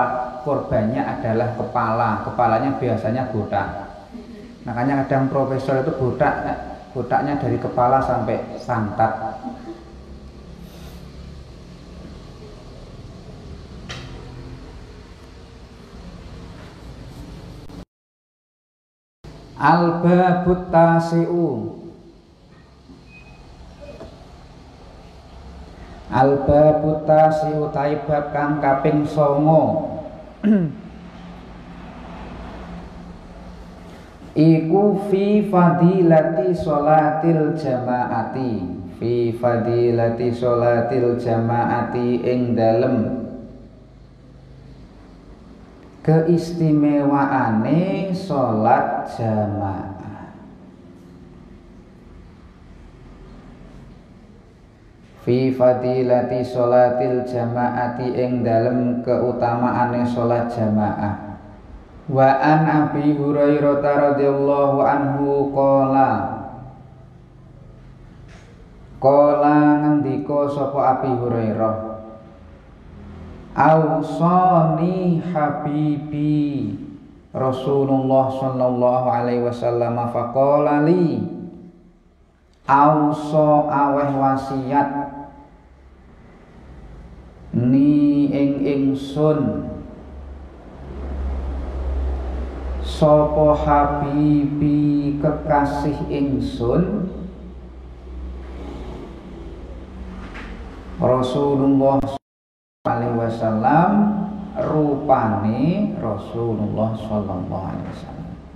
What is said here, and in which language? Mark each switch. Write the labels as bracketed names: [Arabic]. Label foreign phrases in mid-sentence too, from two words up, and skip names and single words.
[Indonesian] Korbannya adalah kepalanya biasanya botak. Makanya kadang profesor itu botaknya dari kepala sampai pantat. [Arabic] الباب التاسع، الباب التاسع taibab [Javanese] kang kaping 9. [Arabic] Iku في فضيلة صلاة الجماعة، في فضيلة صلاة الجماعة, [Javanese] ing dalem keistimewaane sholat jamaah. [Arabic] في فضيلة صلاة الجماعة, [Javanese] ing dalem keutamaane sholat jamaah. [Arabic] وعن أبي هريرة رضي الله عنه قال [Javanese] ngendika sapa Abi Hurairah, [Arabic] أوصاني حبيبي رسول الله صلى الله عليه وسلم فقال لي, [Javanese] auso aweh wasiat ni ing ingsun sapa habibi kekasih ingsun [Arabic] رسول الله صلى الله عليه وسلم, [Javanese] rupane [Arabic] رسول الله صلى الله عليه وسلم.